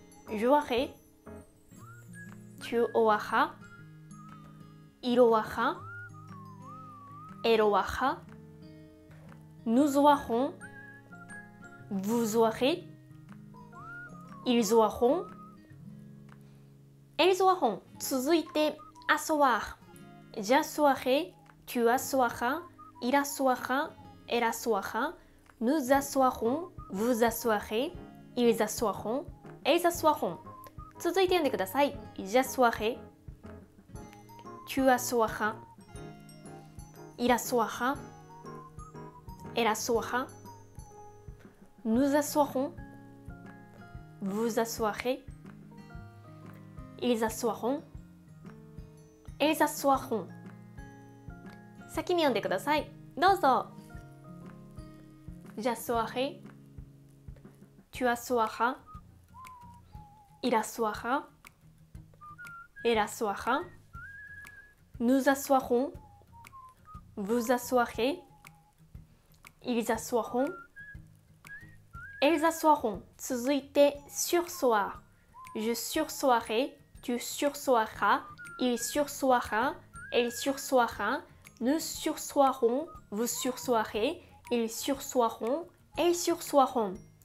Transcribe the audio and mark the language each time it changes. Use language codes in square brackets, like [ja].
[fr] J'aurai, tu auras, il aura, elle aura, nous aurons, vous aurez, ils auront, elles auront. [ja] 続いて asseoir. [fr] J'asseoirai, tu asseoiras, il asseoira, elle asseoira, nous asseoirons, vous asseoirez, ils asseoiront, elles asseoiront. [ja] 続いて読んでください。 [fr] J'asseoirai, tu asseoiras, il asseoira, elle asseoira, nous asseoirons, vous asseoirez, ils asseoiront, elles asseoiront. [ja] 先に読んでください。どうぞ。 [fr] J'asseoirai, tu asseoiras, il asseoira, elle asseoira, nous asseoirons, vous asseoirez, ils asseoiront, elles asseoiront. [ja] 続いて sursoir. [fr] Je sursoirai, tu sursoiras, il sursoira, elle sursoira, nous sursoirons, vous sursoirez, ils sursoiront, elles sursoiront.